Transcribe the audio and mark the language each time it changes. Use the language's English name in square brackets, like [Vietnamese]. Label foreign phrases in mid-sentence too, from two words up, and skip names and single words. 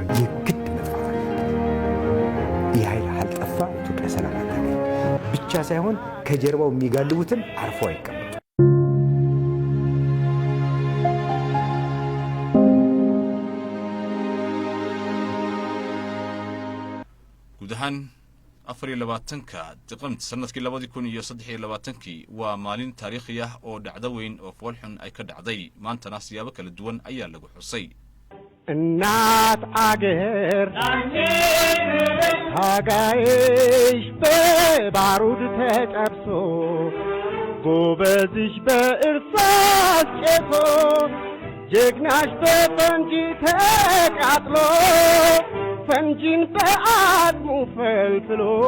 [Amharic] የግድ መጥፋት ይህ ኃይል አልጠፋ ኢትዮጵያ ሰላም አታገኝ ብቻ ሳይሆን ከጀርባው የሚጋልቡትን አርፎ አይቀመጡ። [Somali] guud ahaan 24ka Diseembar sanadkii 2023 waa maalin taariikhi ah oo dhacdo weyn oo foolxun ay ka dhacday maantana siyaabo kala duwan ayaa lagu xusay. [Amharic] እናት አገር ታጋይሽ በባሩድ ተጠብሶ ጎበዝሽ በእርሳስ ጨሶ ጀግናሽ በፈንጂ ተቃጥሎ ፈንጂን በአድሙ ፈልፍሎ